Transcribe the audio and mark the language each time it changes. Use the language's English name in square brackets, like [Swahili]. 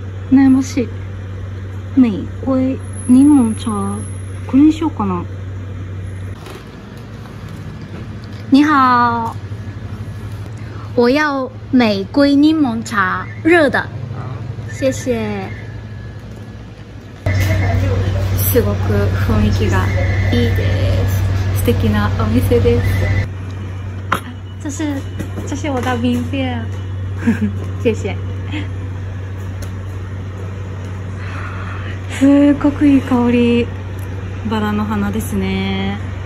[Japanese] 悩ましい。玫瑰柠檬茶、これにしようかな。 [Chinese] 你好，我要玫瑰柠檬茶，热的，谢谢。 [Japanese] すごく雰囲気がいいです。素敵なお店です。 [Chinese] 这是我的名片。谢谢。 [Japanese] すごくいい香り。バラの花ですね。